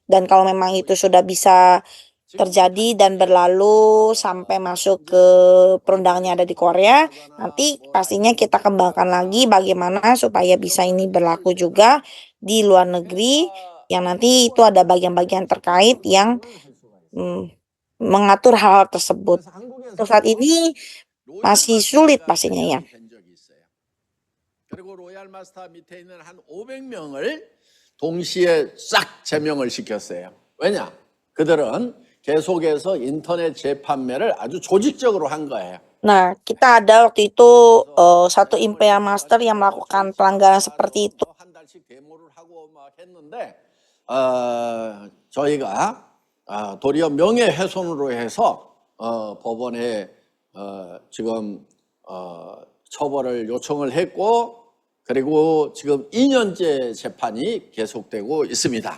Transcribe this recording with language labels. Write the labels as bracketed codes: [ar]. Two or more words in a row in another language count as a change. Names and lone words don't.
[id] Dan kalau memang itu sudah bisa terjadi dan berlalu sampai masuk ke perundangannya ada di Korea, nanti pastinya kita kembangkan lagi bagaimana supaya bisa ini berlaku juga di luar negeri, yang nanti itu ada bagian-bagian terkait yang mengatur hal tersebut. Untuk saat ini masih sulit pastinya ya. [ko] 그리고 로얄 마스터 밑에 있는 한 500명을 동시에 싹 제명을 시켰어요. 왜냐? 그들은 계속해서 인터넷 재판매를 아주 조직적으로 한 거예요. [id] Nah, kita ada waktu itu satu Imperial Master yang melakukan pelanggaran seperti itu. [ko] 한 달씩 데모를 하고 막 했는데 저희가 도리어 명예훼손으로 해서 법원에 지금 처벌을 요청을 했고, 그리고 지금 2년째 재판이 계속되고 있습니다.